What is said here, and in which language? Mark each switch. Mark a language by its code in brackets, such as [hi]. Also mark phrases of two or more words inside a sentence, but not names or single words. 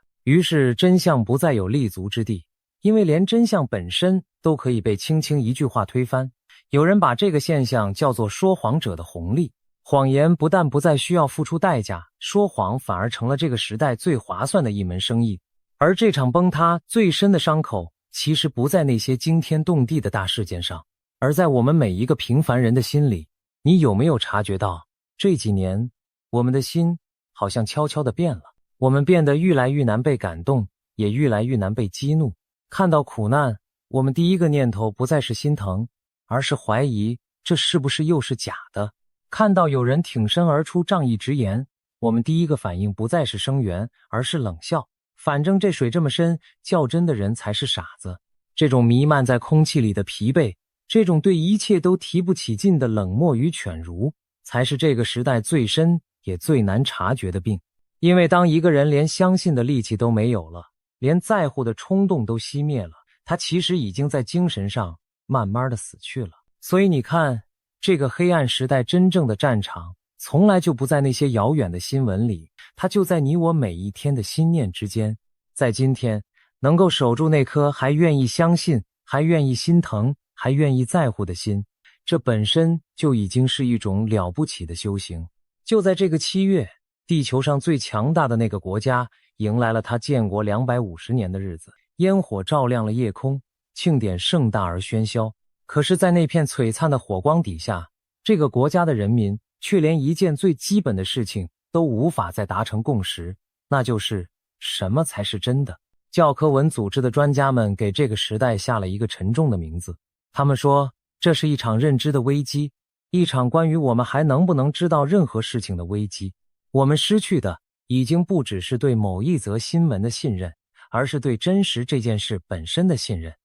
[zh] 於是真相不再有立足之地，因為連真相本身都可以被輕輕一句話推翻。有人把這個現象叫做說謊者的紅利。謊言不但不再需要付出代價，說謊反而成了這個時代最划算的一門生意。而這場崩塌最深的傷口，其實不在那些驚天動地的大事件上，而在我們每一個平凡人的心裡。你有沒有察覺到，這幾年我們的心好像悄悄地變了？我們變得越來越難被感動，也越來越難被激怒。看到苦難，我們第一個念頭不再是心疼，而是懷疑這是不是又是假的。看到有人挺身而出仗義直言，我們第一個反應不再是聲援，而是冷笑。反正這水這麼深，較真的人才是傻子。這種彌漫在空氣裡的疲憊，這種對一切都提不起勁的冷漠與犬儒，才是這個時代最深也最難察覺的病。因為當一個人連相信的力氣都沒有了，連在乎的衝動都熄滅了，他其實已經在精神上慢慢的死去了。所以你看，這個黑暗時代真正的戰場，從來就不在那些遙遠的新聞裡，它就在你我每一天的心念之間。在今天，能夠守住那顆還願意相信、還願意心疼、還願意在乎的心，這本身就已經是一種了不起的修行。就在這個7月，地球上最強大的那個國家迎來了他建國250年的日子，煙火照亮了夜空，慶典盛大而喧囂。可是在那片璀璨的火光底下，這個國家的人民卻連一件最基本的事情都無法再達成共識，那就是什麼才是真的。教科文組織的專家們給這個時代下了一個沉重的名字，他們說這是一場認知的危機，一場關於我們還能不能知道任何事情的危機。我們失去的已經不只是對某一則新聞的信任，而是对真實這件事本身的信任。